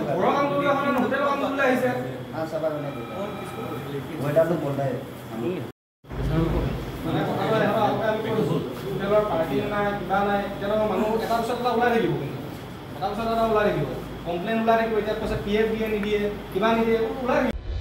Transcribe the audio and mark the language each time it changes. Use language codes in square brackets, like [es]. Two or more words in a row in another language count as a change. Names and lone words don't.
[hi] होटल काम बोले আহিছে। हाँ सब वेटर लोग बोल रहे हैं [as] মানে কথাটো এনেকুৱা আমি কৈছোঁ হোটেলৰ পাৰ্কিং নাই, কিবা নাই, এতিয়া মানুহ এটা পিছত এটা ওলাই থাকিব, এটা পিছত এটা ওলাই থাকিব, কমপ্লেইন ওলাই থাকিব। এতিয়া কৈছে PF দিয়ে নিদিয়ে, কিবা নিদিয়ে, ওলাই থাকিব।